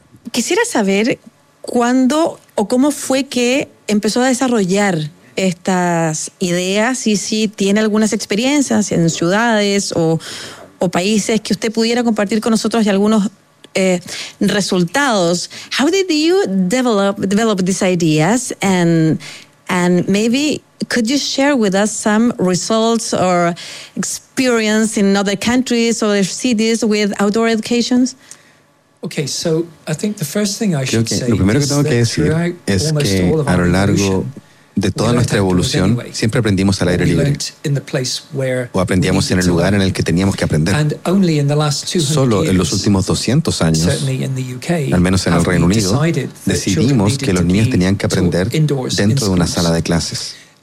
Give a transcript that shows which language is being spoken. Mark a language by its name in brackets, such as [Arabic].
[Spanish] Quisiera saber cuándo o cómo fue que empezó a desarrollar estas ideas y si tiene algunas experiencias en ciudades o países que usted pudiera compartir con nosotros y algunos resultados. [English] How did you develop these ideas and maybe could you share with us some results or experience in other countries or cities with outdoor educations? Okay, so I think the first thing I should say [Spanish] lo primero que tengo que decir es que a lo largo de toda nuestra evolución siempre aprendimos al aire libre o aprendíamos en el lugar en el que teníamos que aprender. Solo en los últimos 200 años, al menos en el Reino Unido, decidimos que los niños tenían que aprender dentro de una sala de clases.